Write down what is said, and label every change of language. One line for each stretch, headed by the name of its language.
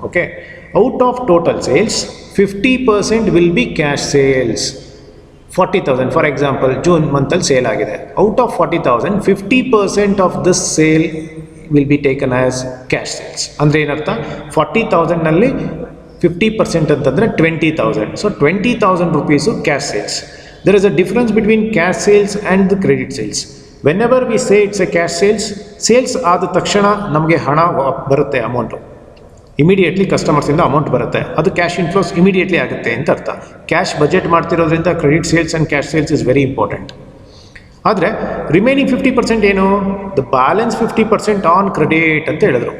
English: Okay, out of total sales 50% will be cash sales. 40,000 for example June
Kannada: ಮಂತಲ್ಲಿ sale ಆಗಿದೆ.
English: Out of 40,000 50% of this sale will be taken as cash sales.
Kannada: ಅಂದರೆ ಏನರ್ಥ, 40,000ನಲ್ಲಿ 50% ಅಂತಂದರೆ 20,000.
English: So 20,000 rupees cash sales. There is a difference between cash sales and the credit sales. Whenever we say it's a cash sales
Kannada: ಆದ ತಕ್ಷಣ ನಮಗೆ ಹಣ ಬರುತ್ತೆ, amount immediately ಕಸ್ಟಮರ್ಸಿಂದ amount ಬರುತ್ತೆ, ಅದು ಕ್ಯಾಶ್ ಇನ್ಫ್ಲೋಸ್ ಇಮಿಡಿಯೇಟ್ಲಿ ಆಗುತ್ತೆ ಅಂತ ಅರ್ಥ.
English: cash budget
Kannada: ಮಾಡ್ತಿರೋದ್ರಿಂದ
English: Credit sales and cash sales is very important.
Kannada: ಆದರೆ ರಿಮೈನಿಂಗ್ 50% ಏನು,
English: the balance 50% on credit
Kannada: ಅಂತ ಹೇಳಿದ್ರು.